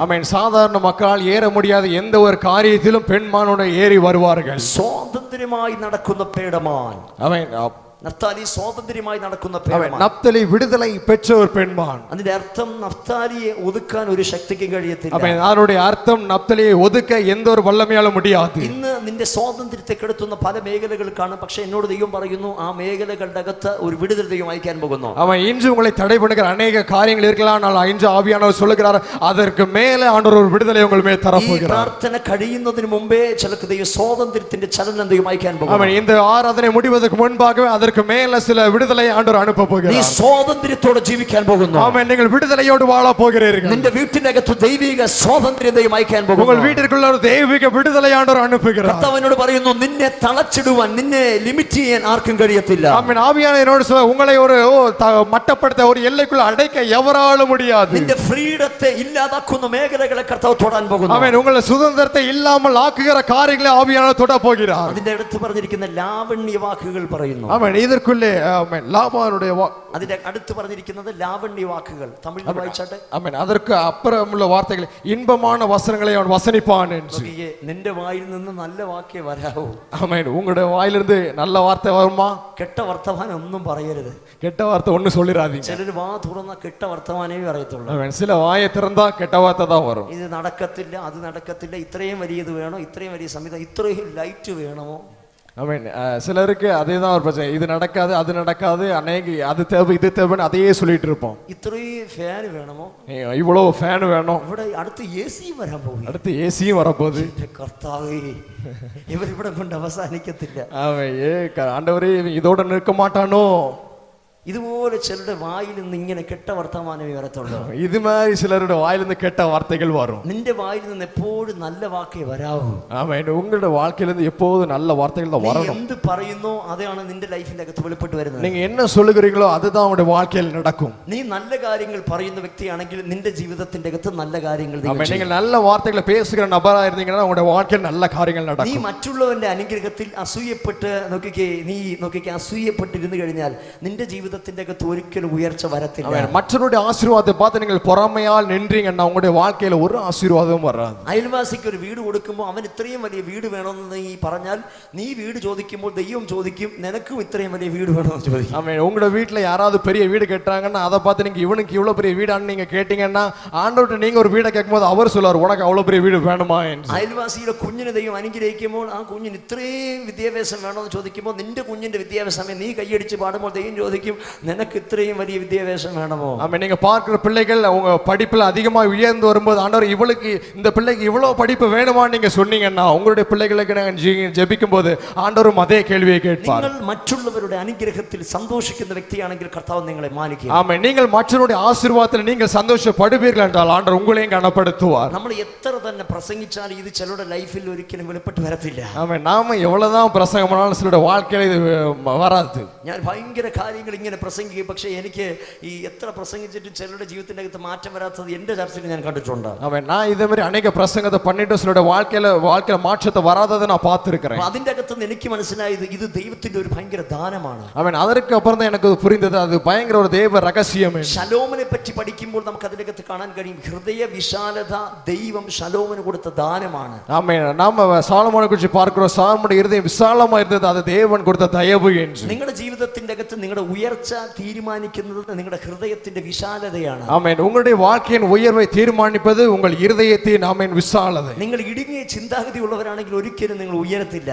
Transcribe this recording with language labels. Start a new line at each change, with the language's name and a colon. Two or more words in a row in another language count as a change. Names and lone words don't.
Tamil: ஆமென். சாதாரண மக்களால் ஏற முடியாத எந்த ஒரு காரியத்திலும் பெண்மானோட ஏறி வருவார்கள்.
Malayalam: സ്വാതന്ത്ര്യമായി നടക്കുന്ന പേടമാൻ.
Tamil: ஆமென்.
Malayalam: നഫ്താലി സ്വാതന്ത്ര്യമായി നടക്കുന്ന
Tamil: அவன்
Malayalam: പേടമാൻ.
Tamil: நப்தலி விடுதலை பெற்ற ஒரு பெண்மான்.
Malayalam: അതിന്റെ അർത്ഥം നഫ്താലിയെ ഒതുക്കാൻ ഒരു ശക്തിക്കും കഴിയത്തില്ല.
Tamil: அவன் அதனுடைய அர்த்தம் நப்தலியை ஒதுக்க எந்த ஒரு வல்லமையாலும் முடியாது.
Malayalam: ഇന്ന് നിന്റെ സ്വാതന്ത്ര്യത്തെ കെടുത്തുന്ന പല മേഖലകൾ കാണും. പക്ഷെ എന്നോട് ദൈവം പറയുന്നു, ആ മേഖലകളുടെ അകത്ത് ഒരു വിടുതൽ ദൈവം അയക്കാൻ പോകുന്നു.
Tamil: அவன் இன்று உங்களை தடை பண்ணுகிற அநேக காரியங்கள் இருக்கலாம். ஆனால் இன்று ஆவியானவர் சொல்லுகிறார் அதற்கு மேலே ஆண்டவர் ஒரு விடுதலை உங்கள் மேல் தர
Malayalam: ഈ
Tamil: போகிறார்.
Malayalam: പ്രാർത്ഥന കഴിയുന്നതിന് മുമ്പേ ചിലക്ക് ദൈവം സ്വാതന്ത്ര്യത്തിന്റെ ചലനം ദൈവം അയക്കാൻ പോകുന്നു.
Tamil: அவன் இந்த ஆராதனை முடிவதற்கு முன்பாகவே அதற்கு மேல சில விடுதலை ஆண்டவர் அனுப்ப
Malayalam: നീ
Tamil: போகிறார்.
Malayalam: സ്വാതന്ത്ര്യത്തോടെ ജീവിക്കാൻ പോകുന്നു.
Tamil: ஆமென். நீங்கள் விடுதலையோடு வாழ போகிறீர்கள்.
Malayalam: നിന്റെ വീട്ടിന്റെ അകത്ത് ദൈവിക സ്വാതന്ത്ര്യം ദൈവം അയക്കാൻ
Tamil: உங்கள்
Malayalam: പോകുന്നു.
Tamil: வீட்டிற்குள்ள ஒரு தெய்வீக விடுதலை ஆண்டவர் அனுப்புகிறார்.
Malayalam: കർത്താവിനോട് പറയുന്നു, നിന്നെ തളച്ചിടുവാൻ, നിന്നെ ലിമിറ്റ് ചെയ്യാൻ ആർക്കും കഴിയത്തില്ല.
Tamil: ஆமென். ஆவியானவர் சொல்ல உங்களை ஒரு மட்டப்படுத்த ஒரு எல்லைக்குள்ள அடைக்க எவராலும் முடியாது.
Malayalam: നിന്റെ ഫ്രീഡത്തെ ഇല്ലാതാക്കുന്ന മേഖലകളെ കർത്താവ് തൊടാൻ പോകുന്നു.
Tamil: ஆமென். உங்கள் சுதந்திரத்தை இல்லாமல் ஆக்குகிற காரியங்களை ஆவியானவர் தொட போகிறார்.
Malayalam: അതിന്റെ അടുത്ത് പറഞ്ഞിരിക്കുന്ന ലാവണ്യ വാക്കുകൾ പറയുന്നു.
Tamil: ஆமென். ஆமென் இதற்குள்ளே ஆமென் லாபானுடைய
Malayalam: അതിന്റെ അടുത്ത് പറഞ്ഞിരിക്കുന്നത് ലാവണ്യ വാക്കുകൾ. തമിഴിൽ വായിച്ചാട്ടെ.
Tamil: ஆமென் அதற்கு அப்புறமுள்ள வார்த்தைகள் இன்பமான வசனங்களை அவன் வசனிப்பான் என்று.
Malayalam: നിന്റെ വായിൽ നിന്ന് നല്ല വാക്കേ വരാവൂ.
Tamil: ஆமென் உங்களுடைய வாயிலிருந்து நல்ல வார்த்தை வருமா?
Malayalam: കെട്ട വർത്തമാനം ഒന്നും പറയരുത്.
Tamil: கெட்ட வார்த்தை ஒண்ணு சொல்லிராதீங்க.
Malayalam: ചിലർ വാ തുറന്ന കെട്ട വർത്തമാനമേ പറയത്തുള്ളൂ.
Tamil: ஆமென் சில வாயை திறந்தா கெட்ட வார்த்தை தான் வரும்.
Malayalam: ഇത് നടക്കത്തില്ല, അത് നടക്കത്തില്ല, ഇത്രയും വലിയത് വേണോ, ഇത്രയും വലിയ സംവിധാനം, ഇത്രയും ലൈറ്റ് വേണമോ.
Tamil: ஆமென் சிலருக்கு அதே தான் ஒரு பிரச்சனை. இது நடக்காது, அது நடக்காது, அநேக அது தேவை இது தேவைன்னு அதையே சொல்லிட்டு இருப்போம்.
Malayalam: ഇത്രയും ഫാൻ വേണമോ,
Tamil: இவ்வளவு ஃபேன் வேணும்,
Malayalam: ഇവിടെ അടുത്ത് AC വരാൻ പോകും,
Tamil: அடுத்து ஏசியும் வரப்போகுது.
Malayalam: കർത്താവേ ഇവരിവിടെ കൊണ്ട് അവസാനിക്കത്തില്ല.
Tamil: ஆண்டவரே இதோட நிற்க மாட்டானோ.
Malayalam: ഇതുപോലെ ചിലരുടെ വായിൽ നിന്ന് ഇങ്ങനെ കെട്ട വർത്തമാനമേ വരത്തുള്ളൂ.
Tamil: இது மாதிரி சிலருடைய வாயிலிருந்து கெட்ட வார்த்தைகள் வரும்.
Malayalam: നിന്റെ വായിൽ നിന്ന് എപ്പോഴും നല്ല വാക്കേ വരാവൂ.
Tamil: ஆமென் உங்களுடைய வாழ்க்கையிலிருந்து எப்போதும் நல்ல வார்த்தைகள் தான் வரணும்.
Malayalam: എന്ത് പറയുന്നോ അതാണ് നിന്റെ ലൈഫിന്റെ അകത്ത് വെളിപ്പെട്ട് വരുന്നത്.
Tamil: நீங்க என்ன சொல்லுகிறீங்களோ அதுதான் உங்களுடைய வாழ்க்கையில் நடக்கும்.
Malayalam: നീ നല്ല കാര്യങ്ങൾ പറയുന്ന വ്യക്തിയാണെങ്കിൽ നിന്റെ ജീവിതത്തിന്റെ അകത്ത് നല്ല കാര്യങ്ങൾ
Tamil: ஆமென் நீங்க நல்ல வார்த்தைகளை பேசுகிற நபரா இருந்தீங்கன்னா உங்களுடைய வாழ்க்கையில் நல்ல காரியங்கள்
Malayalam: നീ
Tamil: நடக்கும்.
Malayalam: മറ്റുള്ളവന്റെ അനുഗ്രഹത്തിൽ അസൂയപ്പെട്ട് നോക്കിക്കേ അസൂയപ്പെട്ടിരുന്നു കഴിഞ്ഞാൽ നിന്റെ ജീവിതത്തിന്റെ അകത്ത് ഒരിക്കലും ഉയർച്ച വരത്തില്ല.
Tamil: மற்றவருடைய ஆசீர்வாதத்தை பார்த்து நீங்கள் பொறாமையால் நின்றீங்கன்னா உங்களுடைய வாழ்க்கையில ஒரு ஆசீர்வாதமும் வராது.
Malayalam: അയൽവാസിക്ക് ഒരു വീട് കൊടുക്കുമ്പോൾ അവൻ ഇത്രയും വലിയ വീട് വേണമെന്ന് നീ പറഞ്ഞാൽ നീ വീട് ചോദിക്കുമ്പോൾ ദൈവം ചോദിക്കും നിനക്കും ഇത്രയും വലിയ വീട് വേണമെന്ന് ചോദിക്കും.
Tamil: ஆமென் உங்களுடைய வீட்டுல யாராவது பெரிய வீடு கட்டுறாங்கன்னா அதை பார்த்து நீங்க இவனுக்கு இவ்வளவு பெரிய வீடான்னு நீங்க கேட்டீங்கன்னா ஆண்டவர்கிட்ட நீங்க ஒரு வீடை கேட்கும்போது அவர் சொல்லுவார் உனக்கு அவ்வளவு பெரிய வீடு வேணுமா என்று.
Malayalam: അയൽവാസിയുടെ കുഞ്ഞിനെ ദൈവം അനുഗ്രഹിക്കുമ്പോൾ ആ കുഞ്ഞിന് ഇത്രയും വിദ്യാഭ്യാസം വേണമെന്ന് ചോദിക്കുമ്പോൾ നിന്റെ കുഞ്ഞിന്റെ വിദ്യാഭ്യാസമേ നീ കൈയടിച്ച് പാടുമ്പോൾ ദൈവം ചോദിക്കും നിനക്ക് ഇത്രയും വലിയ വിദ്യാഭ്യാസം വേണമോ.
Tamil: ஆமென் நீங்க பார்க்கிற பிள்ளைகள் அவங்க படிப்புல அதிகமா உயர்ந்து வரும்போது ஆண்டவர் இவளுக்கு இந்த பிள்ளைக்கு இவ்வளவு படிப்பு வேணுமான்னு நீங்க சொன்னீங்கன்னா உங்களுடைய பிள்ளைகளுக்கு நாங்கள் ஜெபிக்கும் போது ஆண்டவரும் அதே கேள்வியை கேட்பார்.
Malayalam: നിങ്ങൾ മറ്റുള്ളവരുടെ അനുഗ്രഹത്തിൽ സന്തോഷിക്കുന്ന വ്യക്തിയാണെങ്കിൽ കർത്താവ് നിങ്ങളെ മാനിക്കും.
Tamil: ஆமென் நீங்கள் மற்றவருடைய ஆசீர்வாதத்தில் நீங்கள் சந்தோஷப்படுவீர்கள் என்றால் ஆண்டவர் உங்களையும் கனப்படுத்துவார்.
Malayalam: നമ്മൾ എത്ര തന്നെ പ്രസംഗിച്ചാൽ ഇത് ചിലരുടെ ലൈഫിൽ ഒരിക്കലും വെളിപ്പെട്ട് വരത്തില്ല.
Tamil: ஆமென் நாம எவ்வளவுதான் பிரசங்கம் பண்ணாலும் சிலருடைய வாழ்க்கையில இது வராது.
Malayalam: ഞാൻ ഭയങ്കര കാര്യങ്ങൾ ഇങ്ങനെ പ്രസംഗിക്കും, പക്ഷേ എനിക്ക് ഈ എത്ര പ്രസംഗിച്ചിട്ടും ചിലരുടെ ജീവിതത്തിന്റെ അകത്ത് മാറ്റം വരാത്തത് എന്റെ ചർച്ചയിൽ ഞാൻ കണ്ടിട്ടുണ്ട്.
Tamil: ஆமென் நான் இதே மாதிரி அநேக பிரசங்கத்தை பண்ணிட்டு சிலருடைய வாழ்க்கையில மாற்றத்தை வராததை நான் பார்த்திருக்கிறேன்.
Malayalam: അതിന്റെ അകത്ത് എനിക്ക് മനസ്സിലായത് ഇത് ദൈവത്തിന്റെ ഒരു ഭയങ്കര ദാനമാണ്.
Tamil: ஆமென் அதற்கு அப்புறம் தான் எனக்கு புரிந்தது அது பயங்கர ஒரு தேவ ரகசியம்.
Malayalam: ശലോമിനെ പറ്റി പഠിക്കുമ്പോൾ നമുക്ക് അതിന്റെ അകത്ത് കാണാൻ കഴിയും ഹൃദയ വിശാലത ദൈവം ശലോമിന് കൊടുത്ത ദാനമാണ്.
Tamil: ஆமென் நாம சாலமோனை குறித்து பார்க்கிறோம். சாலமோனுடைய இருதயம் விசாலமா இருந்தது, அது தேவன் கொடுத்த தயவு என்று.
Malayalam: നിങ്ങളുടെ ജീവിതത്തിന്റെ അകത്ത് നിങ്ങളുടെ ഉയർച്ച തീരുമാനിക്കുന്നത് നിങ്ങളുടെ ഹൃദയത്തിന്റെ വിശാലതയാണ്.
Tamil: ஆமென் உங்களுடைய வாழ்க்கையின் உயர்வை தீர்மானிப்பது உங்கள் இருதயத்தின் ஆமென் விசாலதை.
Malayalam: നിങ്ങൾ ഇടുങ്ങിയ ചിന്താഗതി ഉള്ളവരാണെങ്കിൽ ഒരിക്കലും നിങ്ങൾ ഉയരത്തില്ല.